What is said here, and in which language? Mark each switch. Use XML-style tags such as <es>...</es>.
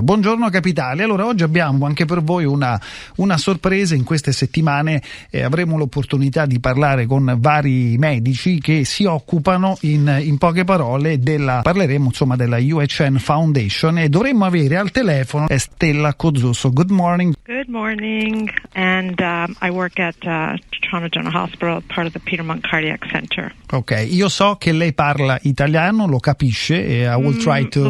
<it>Buongiorno capitali. Allora, oggi abbiamo anche per voi una sorpresa. In queste settimane avremo l'opportunità di parlare con vari medici che si occupano in poche parole parleremo insomma della UHN Foundation e dovremmo avere al telefono Stella Kozusco.</it> <en>Good morning. Good morning, and I work at Toronto General Hospital, part of the Peter Munk Cardiac Centre.</en> <it>Ok, io so che lei parla italiano, lo capisce e</it> <en>I will try to...</en>